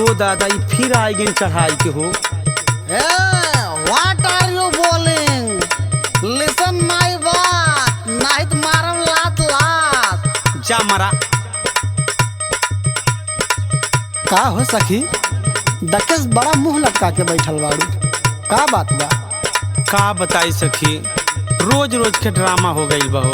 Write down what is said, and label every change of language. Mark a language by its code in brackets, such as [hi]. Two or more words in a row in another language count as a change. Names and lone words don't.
[bho] दादा ई फिर आई गई चढ़ाई के हो। [en] What are you bolling? Listen my [bho] बात, नहीं तो मारम लात लात। जा मरा। का हो सखी, दकेस बड़ा मुंह लटका के बैठल बाड़ू, का बात बा? का बताई सखी, रोज रोज के ड्रामा हो गई बहो।